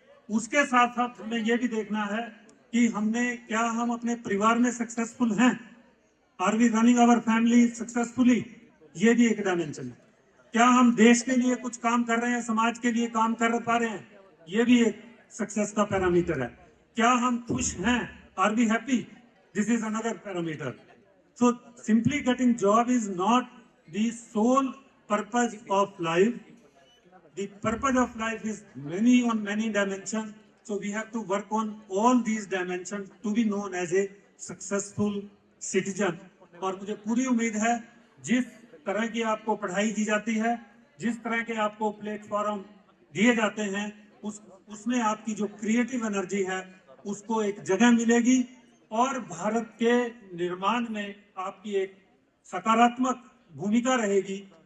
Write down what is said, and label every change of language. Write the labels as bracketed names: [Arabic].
[Hindi] उसके साथ साथ हमें यह भी देखना है कि क्या हम अपने परिवार में सक्सेसफुल हैं, [English] are we running our family successfully, [Hindi] ये भी एक डायमेंशन है। क्या हम देश के लिए कुछ काम कर रहे हैं, समाज के लिए काम कर पा रहे हैं, ये भी एक सक्सेस का पैरामीटर है। क्या हम खुश हैं, [English] Are we happy? This is another parameter. So simply getting job is not the sole purpose of life. The purpose of life is many on many dimensions. So we have to work on all these dimensions to be known as a successful citizen. [Hindi] और मुझे पूरी उम्मीद है जिस तरह की आपको पढ़ाई दी जाती है, जिस तरह के आपको प्लेटफॉर्म दिए जाते हैं, उसमें आपकी जो क्रिएटिव एनर्जी है उसको एक जगह मिलेगी और भारत के निर्माण में आपकी एक सकारात्मक भूमिका रहेगी।